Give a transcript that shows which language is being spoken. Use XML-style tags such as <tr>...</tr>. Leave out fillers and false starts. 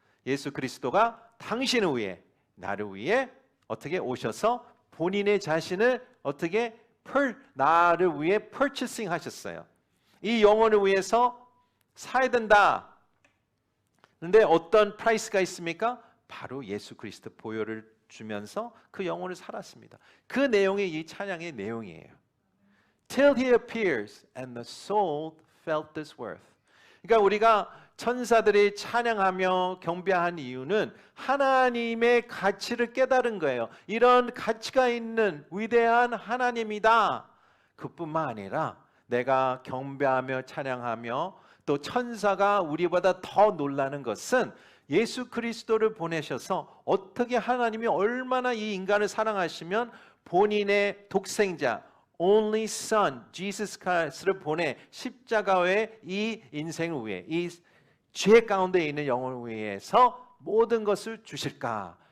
<ko>예수 그리스도가 당신을 위해, 나를 위해 어떻게 오셔서 본인의 자신을 어떻게 나를 위해 purchasing 하셨어요. 이 영혼을 위해서 사야 된다. 그런데 어떤 프라이스가 있습니까? 바로 예수 그리스도 보혈을 주면서 그 영혼을 살았습니다. 그 내용이 이 찬양의 내용이에요.</ko> <en>Till he appears and the soul felt this worth.</en> <ko>그러니까 우리가 천사들이 찬양하며 경배한 이유는 하나님의 가치를 깨달은 거예요. 이런 가치가 있는 위대한 하나님이다. 그뿐만 아니라 내가 경배하며 찬양하며 또 천사가 우리보다 더 놀라는 것은 예수 그리스도를 보내셔서 어떻게 하나님이 얼마나 이 인간을 사랑하시면 본인의 독생자</ko> <en>Only Son,</en> <ko>Jesus Christ를 보내 십자가의 이 인생을 위해 이 죄 가운데 있는 영혼을 위해서 모든 것을 주실까?</ko>